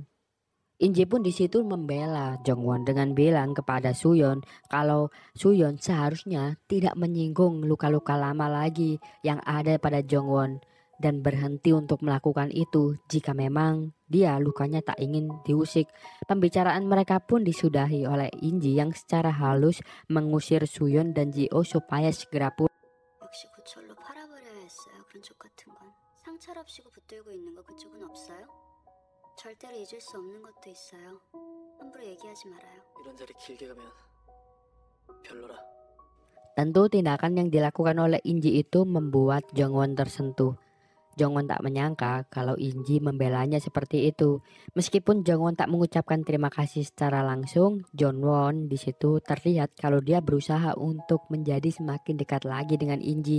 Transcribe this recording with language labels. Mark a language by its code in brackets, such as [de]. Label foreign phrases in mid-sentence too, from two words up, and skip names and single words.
[id] Inji pun di situ membela Jongwon dengan bilang kepada Suyon kalau Suyon seharusnya tidak menyinggung luka-luka lama lagi yang ada pada Jongwon dan berhenti untuk melakukan itu jika memang dia lukanya tak ingin diusik. Pembicaraan mereka pun disudahi oleh Inji yang secara halus mengusir Suyon dan Ji-oh supaya segera pulang. [ko] 역시 고철로 팔아버려야 했어요. 그런 족 같은 건. 상처랍시고 붙들고 있는 거 그쪽은 없어요? 절대로 잊을 수 없는 것도 있어요. 함부로 얘기하지 말아요. 이런 자리 길게 가면 별로라. [id] Tentu tindakan yang dilakukan oleh Inji itu membuat Jongwon tersentuh. Jongwon tak menyangka kalau Inji membelanya seperti itu. Meskipun Jongwon tak mengucapkan terima kasih secara langsung, Jongwon di situ terlihat kalau dia berusaha untuk menjadi semakin dekat lagi dengan Inji.